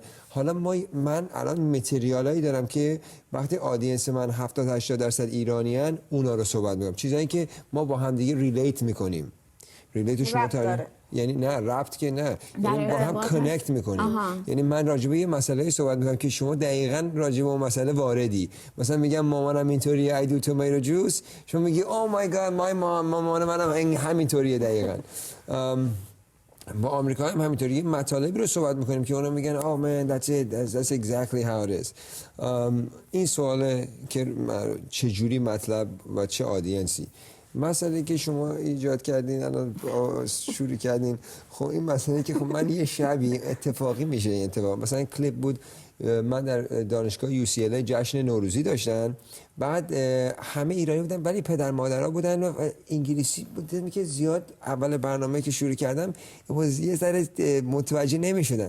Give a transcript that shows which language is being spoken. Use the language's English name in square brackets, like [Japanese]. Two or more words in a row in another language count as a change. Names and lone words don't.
[Persian] حالا من الان متریالایی دارم که وقتی آدینس من 70-80% ایرانیان، اونا رو صحبت میکنم، چیزایی که ما با هم دیگه ریلیت میکنیم. ریلیت شما یعنی نه ربط که نه، یعنی با هم کانکت میکنیم. یعنی من راجبه یه مسئله صحبت میکنم که شما دقیقاً راجبه اون مسئله واردی. مثلا میگم مامانم اینطوریه، [English] I do tomato juice، [Persian] شما میگی [English] oh my god [Persian] مامان منم همینطوریه دقیقاً. با آمریکایی هم همینطوری مطالبی رو صحبت میکنیم که اونا میگن [English] oh man that's exactly how it is. [Persian] این سواله که چه مطلب و چه آدینسی. مسئله که شما ایجاد کردین الان شروع کردین، خب این مسئله که خب من یه شبی اتفاقی میشه این اتفاق. مثلا کلیپ بود من در دانشگاه UCLA جشن نوروزی داشتن، بعد همه ایرانی بودن ولی پدر مادرها بودن و انگلیسی بودن که زیاد اول برنامه که شروع کردم یه ذره متوجه نمیشدن.